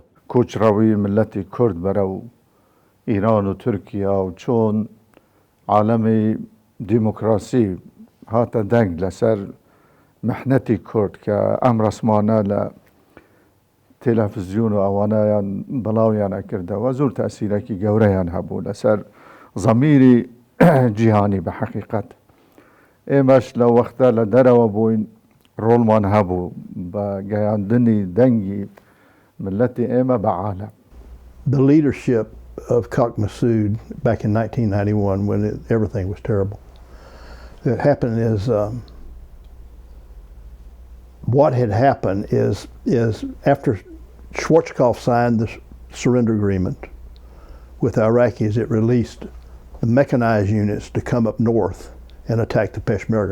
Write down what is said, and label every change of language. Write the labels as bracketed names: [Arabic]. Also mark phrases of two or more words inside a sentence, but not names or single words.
[Central Kurdish] کۆچڕەوی ملەتی کورد بەرەو ئیران و تورکیا و چۆن عالەمی دیموکراسی هاتە دەنگ لەسەر محنەتی کورد کە ئەم ڕسمانە لە تێلەڤیزیۆن و ئەوانەیان بڵاویان ئەکردەوە زۆر تەسیرێکی گەورەیان هەبوو لەسەر زەمیری جیهانی بە حەقیقەت. ئێمەش لە وەختە لە دەرەوە بووین ڕۆڵمان هەبوو بە گەیاندنی دەنگی ملەتی ئێمە بە عالەم. [English] The leadership of Kak Massoud back in 1991 when everything was terrible. What happened is what had happened is after Schwarzkopf signed the surrender agreement with Iraqis, it released the mechanized units to come up north and attack the Peshmerga.